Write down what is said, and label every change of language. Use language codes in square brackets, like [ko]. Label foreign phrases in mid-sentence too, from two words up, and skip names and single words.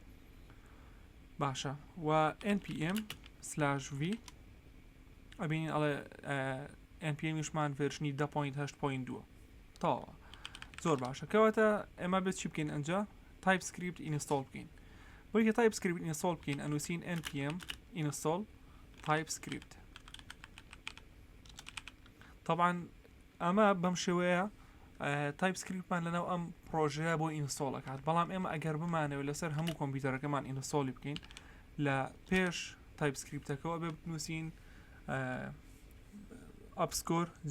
[ckb] باشە. و npm/v ئەبینین ئەڵێ npm-شمان ڤێرژنی 10.8.2 تاوە. زۆر باشە. کەواتە ئێمە بێت چی بکەین ئەنجا؟ TypeScript ئینستۆڵ بکەین. بۆی کە TypeScript ئینستۆڵ بکەین ئەنووسین [en] npm install TypeScript. [ckb] طبعاً ئەمە بەم شێوەیە TypeScriptمان لەناو ئەم پرۆژەیە بۆ ئینستۆڵ ئەکات. بەڵام ئێمە ئەگەر بمانەوە لەسەر هەموو کۆمپیوتەرەکەمان ئینستۆڵی بکەین لە پێش TypeScripتەکەەوە بێ بنووسین G.